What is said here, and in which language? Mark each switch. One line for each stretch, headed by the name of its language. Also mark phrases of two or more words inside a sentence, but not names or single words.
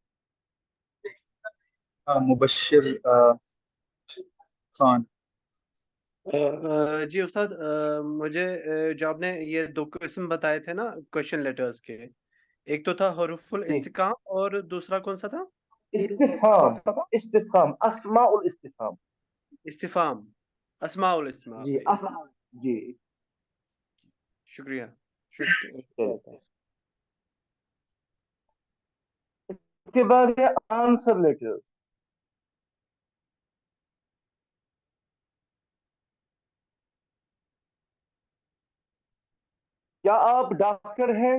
Hindi: मुबश्शिर खान। जी उस्ताद, मुझे जो आपने ये दो किस्म बताए थे ना
English: question letters
Hindi: के, एक तो था हुरूफुल जी, इस्तिकाम और दूसरा कौन सा था?
Arabic: استفهام، استفهام، أسماء الاستفهام. استفهام، أسماء الاستفهام.
Hindi: जी जी, जी। शुक्रिया शुक्रिया। चलिए, उसके बाद है
English: answer letters.
Hindi: क्या आप डॉक्टर हैं?